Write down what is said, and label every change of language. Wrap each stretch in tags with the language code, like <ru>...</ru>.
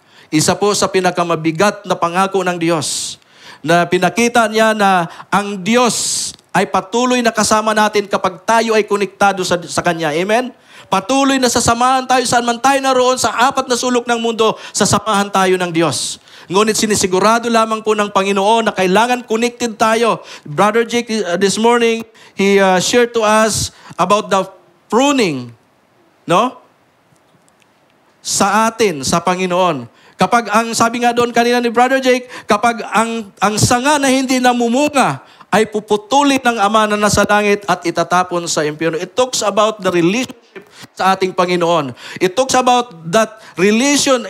<tl>Isa po sa pinakamabigat na pangako ng Diyos na pinakita niya na ang Diyos ay patuloy na kasama natin kapag tayo ay konektado sa Kanya. Amen? Patuloy na sasamahan tayo saan man tayo naroon sa apat na sulok ng mundo, sasamahan tayo ng Diyos. Ngunit sinisigurado lamang po ng Panginoon na kailangan connected tayo.</tl> <en>Brother Jake, this morning, he shared to us about the pruning, no?</en> <tl>Sa atin, sa Panginoon. Kapag sabi nga doon kanina ni Brother Jake, kapag ang sanga na hindi namumunga, ay puputulin ng Ama na nasa langit at itatapon sa impyerno.</tl> <en>It talks about the relationship</en> <tl>sa ating Panginoon.</tl> <en>It talks about that relation.</en>